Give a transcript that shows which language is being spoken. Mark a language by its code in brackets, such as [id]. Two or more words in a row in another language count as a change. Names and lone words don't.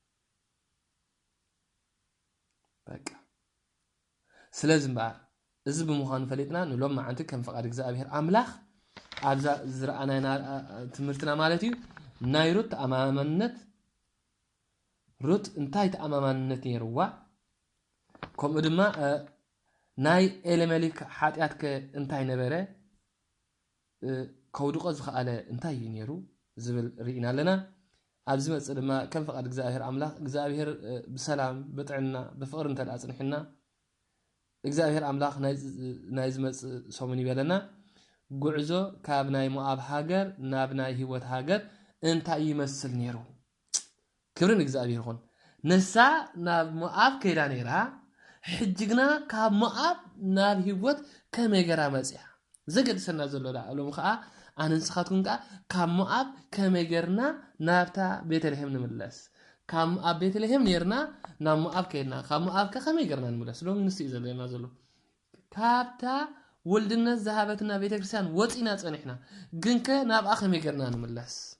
[ti] በቃ ስለዝምባ እዚ ብምዃኑ ፈሊጥና ንሎም ማዓንቲ ከም ፍቃድ እግዚአብሔር አምላኽ ኣብዛ ዝረአናና ትምህርትና ማለት እዩ ናይ ሩት ኣማማንነት ሩት እንታይ ተኣማማንነት ነይርዋ ከምኡ ድማ ናይ ኤለመሊክ ኃጢአት እንታይ ነበረ ከውድቆ ዝኸኣለ እንታይ እዩ ነይሩ ዝብል ርኢና ኣለና ኣብዚ መጽ ድማ ከም ፍቃድ እግዚአብሔር አምላኽ እግዚአብሔር በሰላም በጥዕና በፍቅር እንተ ዳጽንሕና እግዚአብሔር አምላኽ ናይ ዝመጽ ሰሙን ይበለና ጉዕዞ ካብ ናይ ሞዓብ ሃገር ናብ ናይ ህይወት ሃገር እንታይ ይመስል ነይሩ ክብርን እግዚአብሔር ይኹን ነሳ ናብ ሞዓብ ከይዳ ነይራ ሕጅግና ካብ ሞዓብ ናብ ህይወት ከመገራ መጽያ ዘገድሰና ዘሎ ዳሎም ከዓ ኣነንስኻትኩም ቃ ካብ ሞዓብ ከመገርና ናብታ ቤተልሔም ንምለስ ካብ ሞዓብ ቤተልሔም ነርና ናብ ሞዓብ ከይድና ካብ ሞዓብ ከመገርና ንምለስ ሎም ንስ ዘለና ዘሎ ካብታ ወልድነት ዝሃበትና ቤተክርስቲያን ወጪና ጸኒሕና ግንከ ናብ ከመገርና ንምለስ